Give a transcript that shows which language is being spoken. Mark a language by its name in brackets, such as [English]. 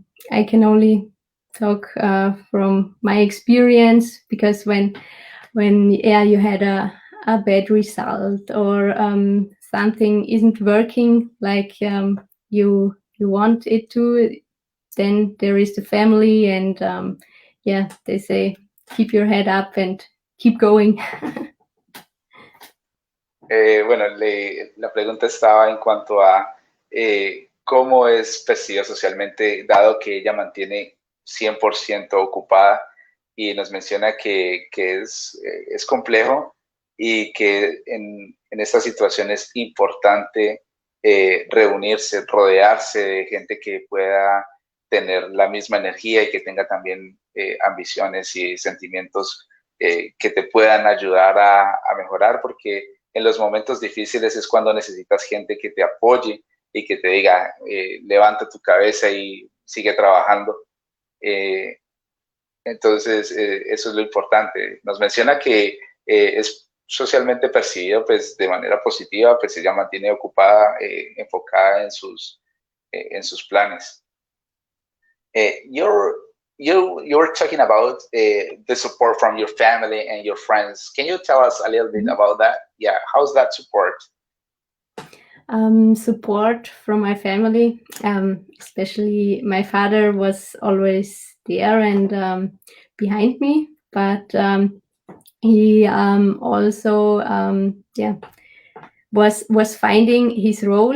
[English] I can only talk from my experience, because when yeah, you had a bad result, or something isn't working like you want it to, then there is the family, and yeah, they say keep your head up and keep going. [Spanish] Bueno, la pregunta estaba en cuanto a cómo es percibida socialmente, dado que ella mantiene 100% ocupada, y nos menciona que es complejo, y que en esta situación es importante reunirse, rodearse de gente que pueda tener la misma energía y que tenga también ambiciones y sentimientos que te puedan ayudar a mejorar, porque en los momentos difíciles es cuando necesitas gente que te apoye y que te diga, levanta tu cabeza y sigue trabajando. Entonces, eso es lo importante. Nos menciona que es socialmente percibido pues, de manera positiva, pues ella mantiene ocupada, enfocada en sus planes. [English] You were talking about the support from your family and your friends. Can you tell us a little bit about that? Yeah, how's that support? Support from my family, especially my father was always there and behind me, but he also yeah, was finding his role.